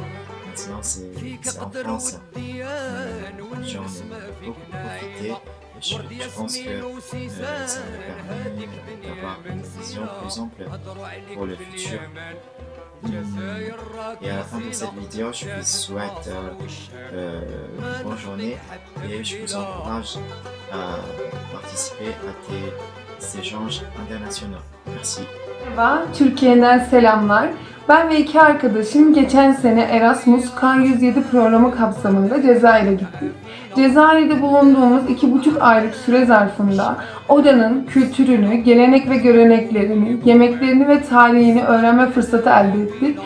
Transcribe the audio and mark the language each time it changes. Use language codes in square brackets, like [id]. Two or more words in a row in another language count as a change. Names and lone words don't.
[fr] Maintenant c'est en France. J'en ai beaucoup profité Je pense que ça me permet d'avoir une vision plus ample pour le futur. Et à la fin de cette vidéo, je vous souhaite une bonne journée et je vous encourage à participer à des échanges internationaux. Merci. [tr] Merhaba, Türkiye'den selamlar. Ben ve iki arkadaşım geçen sene Erasmus K107 programı kapsamında Cezayir'e gittik. Cezayir'de bulunduğumuz 2,5 aylık süre zarfında oranın kültürünü, gelenek ve göreneklerini, yemeklerini ve tarihini öğrenme fırsatı elde ettik.